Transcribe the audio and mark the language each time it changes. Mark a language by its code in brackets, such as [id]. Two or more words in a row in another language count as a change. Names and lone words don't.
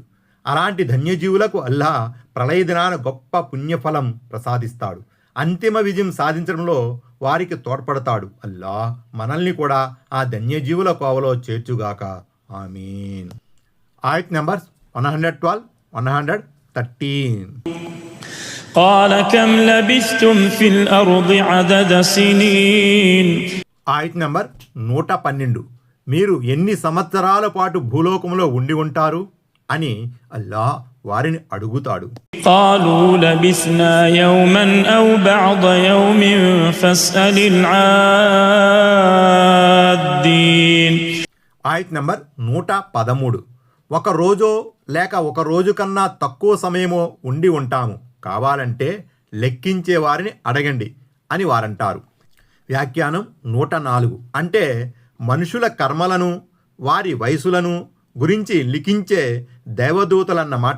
[te] అలాంటి ధన్యజీవులకు అల్లాహ్ ప్రళయ దినాన గొప్ప పుణ్యఫలం ప్రసాదిస్తాడు. అంతిమ విజయం సాధించడంలో వారికి తోడ్పడతాడు. అల్లాహ్ మనల్ని కూడా ఆ ధన్యజీవుల కోవలో చేర్చుగాక. ఆమీన్. ఆయత్ నెంబర్స్ 112, 113. [ar] قال كم لبثتم في الأرض عدد سنين. [te] ఆయత్ నెంబర్ 112. మీరు ఎన్ని సంవత్సరాల పాటు భూలోకంలో ఉండి ఉంటారు అని అల్లాహ్ వారిని అడుగుతాడు. [ar] قالوا لبثنا يوما أو بعض يوم فاسأل العادين. [te] ఆయత్ నెంబర్ 113. ఒక రోజో లేక ఒక రోజు కన్నా తక్కువ సమయమో ఉండి ఉంటాము, కావాలంటే లెక్కించే వారిని అడగండి అని వారంటారు. వ్యాఖ్యానం 104. అంటే మనుషుల కర్మలను, వారి వయసులను గురించి లిఖించే దైవదూతలన్నమాట.